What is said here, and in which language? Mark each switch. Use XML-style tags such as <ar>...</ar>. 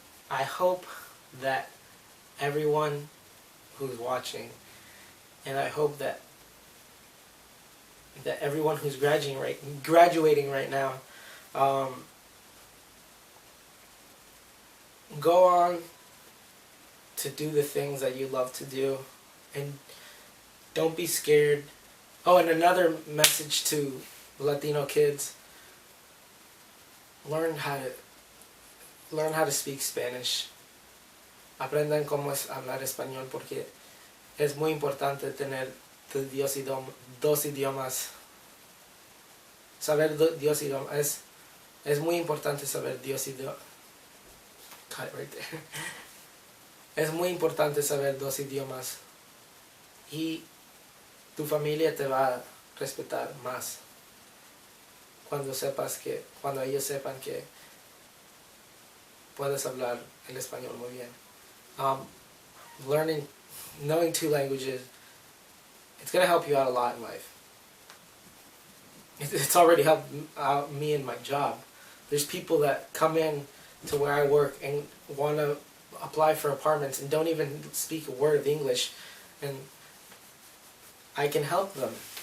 <en>I hope that everyone who's watching, and I hope that everyone who's graduating right now, go on to do the things that you love to do, and don't be scared. Oh, and another message to Latino kids: learn how to speak Spanish.</en> <es>Aprendan cómo es hablar español, porque es muy importante tener dos idiomas. Saber dos idiomas es muy importante saber dos idiomas.</es> <en>Cut it right there.</en> <es>Es muy importante saber dos idiomas, y tu familia te va a respetar más cuando ellos sepan que puedes hablar el español muy bien.</es> <en>Knowing two languages, it's going to help you out a lot in life. It's already helped out me in my job. There's people that come in to where I work and want to apply for apartments and don't even speak a word of English, and I can help them.</en>